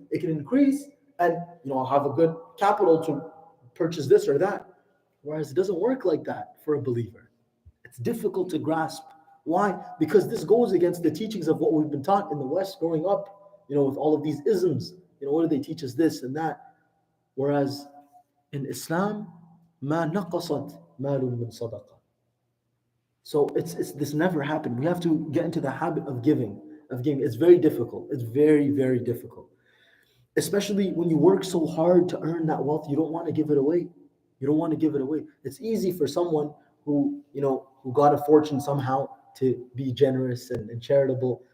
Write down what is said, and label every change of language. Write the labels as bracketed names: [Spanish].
[English] It can increase, and I'll have a good capital to purchase this or that. Whereas it doesn't work like that for a believer. It's difficult to grasp. Why? Because this goes against the teachings of what we've been taught in the West growing up, with all of these isms. What do they teach us, this and that? Whereas in Islam, [Arabic] مَا نَقَصَتْ مَالٌ مِّن صَدَقَةٍ. [English] So it's this never happened. We have to get into the habit of giving. It's very difficult. It's very, very difficult. Especially when you work so hard to earn that wealth, you don't want to give it away. You don't want to give it away. It's easy for someone who got a fortune somehow to be generous and charitable.